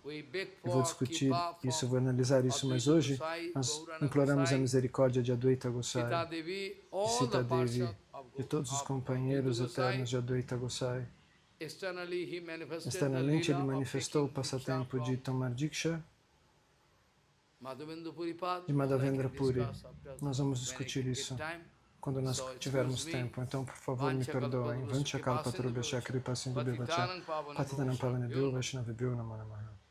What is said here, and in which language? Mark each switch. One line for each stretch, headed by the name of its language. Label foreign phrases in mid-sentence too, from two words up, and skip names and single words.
Portuguese: Eu vou discutir isso, eu vou analisar isso, mas hoje nós imploramos a misericórdia de Advaita Gosai, de Sita Devi, de todos os companheiros eternos de Advaita Gosai. Externamente ele manifestou o passatempo de tomar Diksha de Madhavendra Puri. Nós vamos discutir isso quando nós tivermos tempo. Então, por favor, me perdoem.
Sanskrit: Vanchakalpatarubhasya kripa sindhubhya vacha patitanam pavanebhyo vaishnavibhyo namo namaha.